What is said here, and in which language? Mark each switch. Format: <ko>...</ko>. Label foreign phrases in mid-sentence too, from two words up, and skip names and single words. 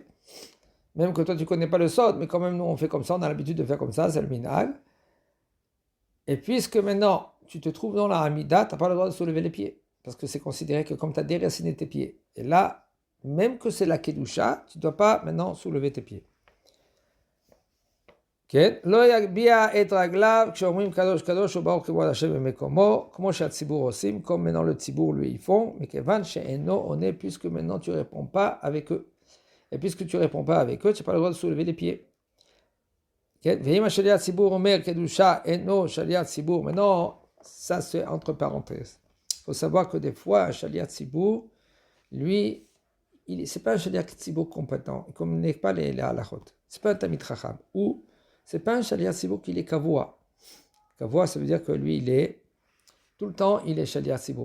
<fr>Même que toi, tu ne connais pas le saut, mais quand même, nous, on fait comme ça, on a l'habitude de faire comme ça, c'est le minhag. Et puisque maintenant, tu te trouves dans la Hamida, tu n'as pas le droit de soulever les pieds, parce que c'est considéré que comme tu as déraciné tes pieds. Et là, même que c'est la Kedusha, tu ne dois pas maintenant soulever tes pieds.</fr> <he>לא יגביה את רגליו כשאומרים קדוש קדוש וברוך כבוד השם במקומו, כמו שהציבור עושים,</he> <fr>comme maintenant le ציבור lui ils font,</fr> <he>מכיוון שאינו עונה,</he> <fr>puisque maintenant tu ne réponds pas avec eux. Et puisque tu ne réponds pas avec eux, tu n'as pas le droit de soulever les pieds.</fr> <he>ואם השליח ציבור אומר קדושה אינו שליח ציבור,</he> <fr>maintenant, ça c'est entre parenthèses. Il faut savoir que des fois, un</fr> <he>שליח ציבור,</he> <fr>lui, c'est pas un</fr> <he>שליח ציבור</he> <fr>compétent, il ne connaît pas les halachot. C'est pas un</fr> <he>תלמיד חכם,</he> <fr>ou c'est pas un</fr> <he>שליח ציבור</he> <fr>qui est kavua. Kavua, ça veut dire que lui, il est tout le temps, il est</fr> <he>שליח ציבור.</he>